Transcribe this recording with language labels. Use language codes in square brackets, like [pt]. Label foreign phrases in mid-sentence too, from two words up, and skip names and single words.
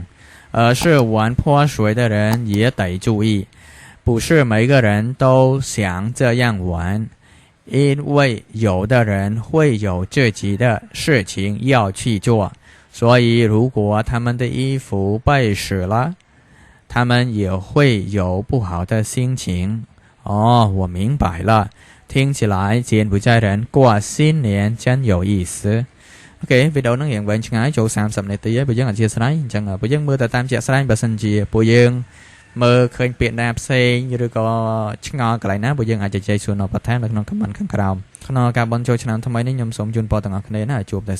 [zh] 而是玩泼水的人也得注意，不是每个人都想这样玩，因为有的人会有自己的事情要去做，所以如果他们的衣服被湿了，他们也会有不好的心情。哦，我明白了，听起来柬埔寨人过新年真有意思。 [en] OK, video [km] នឹងរៀងវែងឆ្ងាយចូល30នាទីហើយបើយើងអធិស្ឋានអញ្ចឹងបើយើងមើលទៅតាមជាក់ស្ដែងបើសិនជាពួកយើងមើលឃើញពាក្យ ណាផ្សេងឬក៏ឆ្ងល់កន្លែងណាពួកយើងអាចជជែកសួរនៅបន្ថែមនៅក្នុង comment ខាងក្រោមក្នុងការបន់ចូលឆ្នាំថ្មីនេះខ្ញុំសូមជូនពរទាំងអស់គ្នាណាជួបតែ